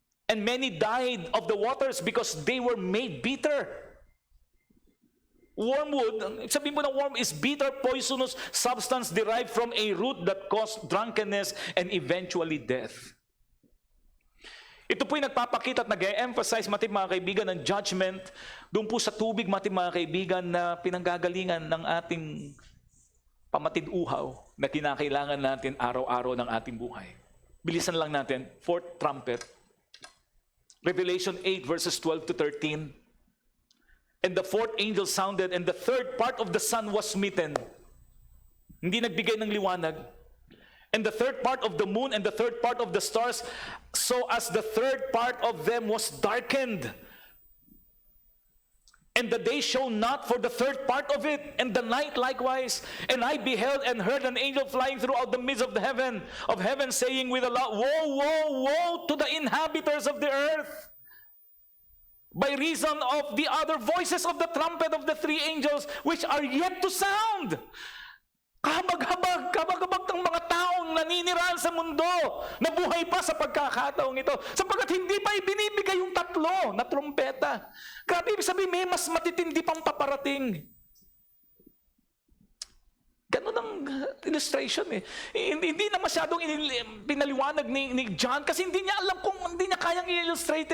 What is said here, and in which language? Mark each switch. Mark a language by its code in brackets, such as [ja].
[en] And many died of the waters because they were made bitter. Wormwood, [tl] sabihin mo na [en] worm is bitter, poisonous substance derived from a root that caused drunkenness and eventually death. [tl] Ito po yung nagpapakita at nag-emphasize, mga kaibigan, ng judgment doon po sa tubig, mga kaibigan, na pinanggagalingan ng ating pamatid-uhaw na kinakailangan natin araw-araw ng ating buhay. Bilisan lang natin, [en] fourth trumpet. Revelation 8 verses 12 to 13. And the fourth angel sounded, and the third part of the sun was smitten. [tl] Hindi nagbigay ng liwanag. [en] And the third part of the moon and the third part of the stars, so as the third part of them was darkened. And the day shone not for the third part of it, and the night likewise. And I beheld and heard an angel flying throughout the midst of heaven, saying with a loud, woe, woe, woe to the inhabitants of the earth, by reason of the other voices of the trumpet of the three angels, which are yet to sound. [tl] Kabag-habag ng mga taong naninirahan sa mundo, nabuhay pa sa pagkakataong ito, sapagkat hindi pa ibinibigay yung tatlo na trumpeta. Grabe, ibig sabihin, may mas matitindi pang paparating. Ganun ang illustration eh. Hindi na masyadong pinaliwanag ni John kasi hindi niya alam kung hindi niya kayang i-illustrate.